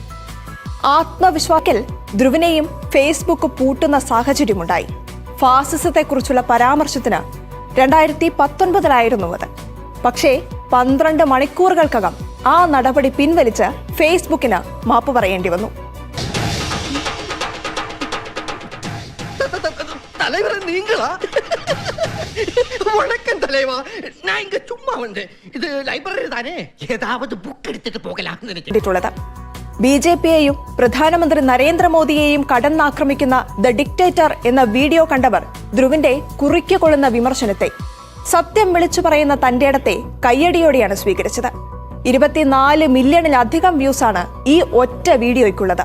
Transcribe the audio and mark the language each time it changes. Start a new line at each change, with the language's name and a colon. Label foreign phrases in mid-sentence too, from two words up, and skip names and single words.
Malayalam: ആത്മവിശ്വാസത്തിൽ ധ്രുവിനെയും ഫേസ്ബുക്ക് പൂട്ടുന്ന സാഹചര്യമുണ്ടായി. ഫാസിസത്തെക്കുറിച്ചുള്ള പരാമർശത്തിന് 2019 അത്. പക്ഷേ 12 മണിക്കൂറുകൾക്കകം ആ നടപടി പിൻവലിച്ച് ഫേസ്ബുക്കിന് മാപ്പ് പറയേണ്ടി വന്നു.
Tamil: தலைவர் நீங்களா? வணக்கம் தலைவா, நான் இங்க சும்மா வந்தேன். இது லைப்ரரி தானே, ஏதாவது புக் எடுத்துட்டு போகலாம்னு நினைச்சிட்டுള്ളത്.
Malayalam: BJPയെയും പ്രധാനമന്ത്രി നരേന്ദ്രമോദിയെയും കടന്നാക്രമിക്കുന്ന ദ ഡിക്റ്റേറ്റർ എന്ന വീഡിയോ കണ്ടവർ ധ്രുവിന്റെ കുറിക്കൊള്ളുന്ന വിമർശനത്തെ, സത്യം വിളിച്ചു പറയുന്ന തന്റെ ഇടത്തെ കയ്യടിയോടെയാണ് സ്വീകരിച്ചത്. 24 മില്യണിലധികം വ്യൂസാണ് ഈ ഒറ്റ വീഡിയോയ്ക്കുള്ളത്.